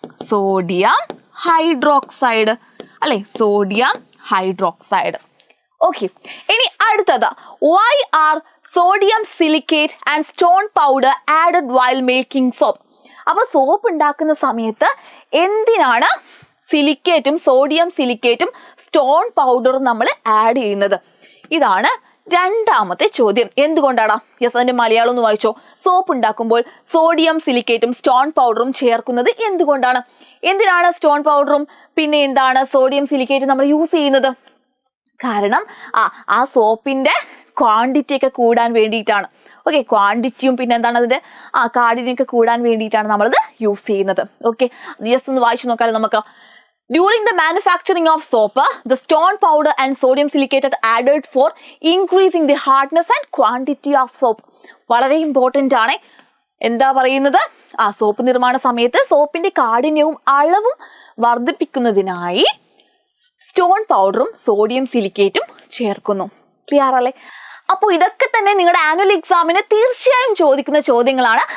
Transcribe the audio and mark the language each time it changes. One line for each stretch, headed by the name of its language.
Malayalam: Sodium hydroxide അല്ലെ, sodium hydroxide. Okay, ഇനി അടുത്തത്,
English: why are sodium silicate and stone powder added while making soap?
Malayalam: അപ്പൊ soap ഉണ്ടാക്കുന്ന സമയത്ത് എന്തിനാണ് സോഡിയം സിലിക്കേറ്റും സ്റ്റോൺ പൗഡറും നമ്മൾ ആഡ് ചെയ്യുന്നത്? ഇതാണ് രണ്ടാമത്തെ ചോദ്യം. എന്തുകൊണ്ടാണ്? യെസ്, അതിന്റെ മലയാളം ഒന്ന് വായിച്ചോ. സോപ്പ് ഉണ്ടാക്കുമ്പോൾ സോഡിയം സിലിക്കേറ്റും സ്റ്റോൺ പൗഡറും ചേർക്കുന്നത് എന്തുകൊണ്ടാണ്? എന്തിനാണ് സ്റ്റോൺ പൗഡറും പിന്നെ എന്താണ് സോഡിയം സിലിക്കേറ്റും നമ്മൾ യൂസ് ചെയ്യുന്നത്? കാരണം ആ സോപ്പിന്റെ ക്വാണ്ടിറ്റി ഒക്കെ കൂടാൻ വേണ്ടിയിട്ടാണ്. ഓക്കെ, ക്വാണ്ടിറ്റിയും പിന്നെ എന്താണ് അതിന്റെ കാഠിന്യമൊക്കെ കൂടാൻ വേണ്ടിയിട്ടാണ് നമ്മളത് യൂസ് ചെയ്യുന്നത്. ഓക്കെ, ജസ്റ്റ് ഒന്ന് വായിച്ചു നോക്കാലോ നമുക്ക്.
English: During the manufacturing of soap, the stone powder and sodium silicate are added for increasing the hardness and quantity of soap.
Malayalam: വളരെ ഇമ്പോർട്ടന്റ് ആണ്. എന്താ പറയുന്നത്? സോപ്പ് നിർമ്മാണ സമയത്ത് സോപ്പിന്റെ കാഠിന്യവും അളവും വർദ്ധിപ്പിക്കുന്നതിനായി സ്റ്റോൺ പൗഡറും സോഡിയം സിലിക്കേറ്റും ചേർക്കുന്നു. ക്ലിയർ അല്ലേ? അപ്പോൾ ഇതൊക്കെ തന്നെ നിങ്ങളുടെ ആനുവൽ എക്സാമിന് തീർച്ചയായും ചോദിക്കുന്ന ചോദ്യങ്ങളാണ്.